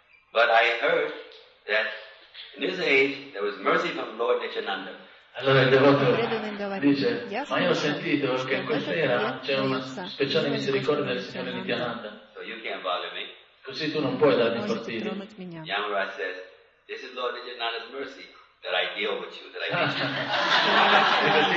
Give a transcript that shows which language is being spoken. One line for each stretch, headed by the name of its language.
English: But I heard that in this age there was mercy from Lord Nityananda.
Italian: Allora il devoto dice, ma io ho sentito che in quest'era c'è una speciale misericordia del Signore Nityananda.
English: So you can't bother me.
Italian: Così tu non puoi darmi fastidio.
English: Yamaraj says, this is Lord Nityananda's mercy that I deal with you, that I